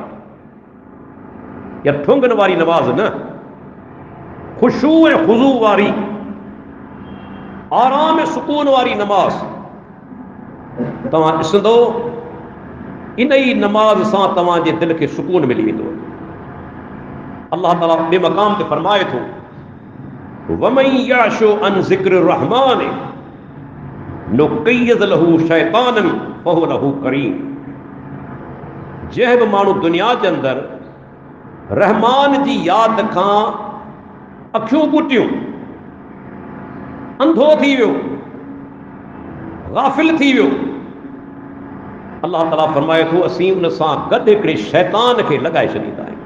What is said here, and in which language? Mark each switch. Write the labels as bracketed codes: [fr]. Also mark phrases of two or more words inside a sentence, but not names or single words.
[sd] या ठुंगन वारी नमाज़ न, खुशू ऐं खुज़ू वारी, आराम ऐं सुकून वारी नमाज़। तव्हां ॾिसंदो, इन ई नमाज़ सां तव्हांजे दिलि खे सुकून मिली वेंदो। अल्लाह ताला ॿिए मक़ाम ते फरमाए थो, [ar] ومن يعش عن ذكر الرحمن نقيض له شيطانا فهو له قرين. [sd] जंहिं बि माण्हू दुनिया जे अंदरि रहमान जी यादि खां अखियूं ॿुटियूं, अंधो थी वियो, गाफ़िल थी वियो, अल्लाह ताला फरमाए थो, असीं उन सां गॾु हिकिड़े शैतान खे लॻाए छॾींदा आहियूं।